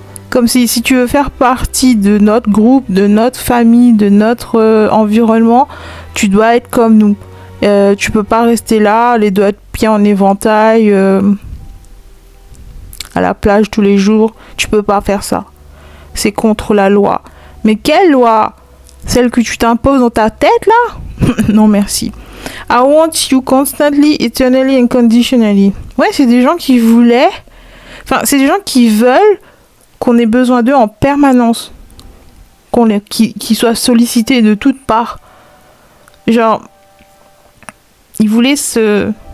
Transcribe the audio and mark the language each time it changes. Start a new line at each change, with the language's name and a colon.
French: Comme si tu veux faire partie de notre groupe, de notre famille, de notre environnement, tu dois être comme nous. Tu peux pas rester là, les doigts de pied en éventail, à la plage tous les jours. Tu peux pas faire ça. C'est contre la loi. Mais quelle loi? Celle que tu t'imposes dans ta tête là? Non merci.
English: I want you constantly, eternally and conditionally.
French: Ouais, c'est des gens qui voulaient... Enfin, c'est des gens qui veulent qu'on ait besoin d'eux en permanence. Qu'ils soient sollicités de toutes parts. Genre... Ils voulaient se...